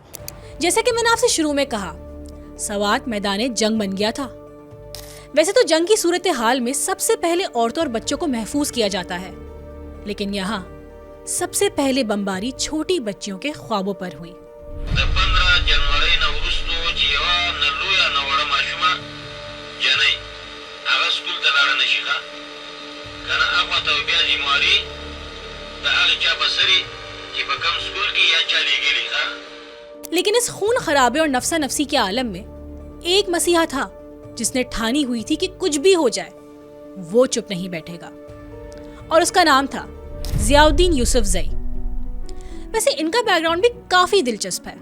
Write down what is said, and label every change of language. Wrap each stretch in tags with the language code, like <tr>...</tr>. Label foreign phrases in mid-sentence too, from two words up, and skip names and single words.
<ur>جیسا کہ میں نے آپ سے شروع میں کہا، سوات میدان جنگ بن گیا تھا. ویسے تو جنگ کی صورتحال میں سب سے پہلے عورتوں اور بچوں کو محفوظ کیا جاتا ہے، لیکن یہاں سب سے پہلے بمباری چھوٹی بچیوں کے خوابوں پر ہوئی.</ur> <ps>15 جنوری نه وروسته چې یوه نه لویه نه وړه ماشومه جنۍ هغه سکول ته لاړه نه شي ښه که نه هغه ته بیا ذمواري د هغه چا په سر وي چې په کوم سکول کې یا چا لېږلي ښه.</ps> <ur>لیکن اس خون خرابے اور نفسا نفسی کے عالم میں ایک مسیحا تھا جس نے ٹھانی ہوئی تھی کہ کچھ بھی ہو جائے وہ چپ نہیں بیٹھے گا، اور اس کا نام تھا ضیاء الدین یوسف زئی. ویسے ان کا بیک گراؤنڈ بھی کافی دلچسپ ہے.</ur>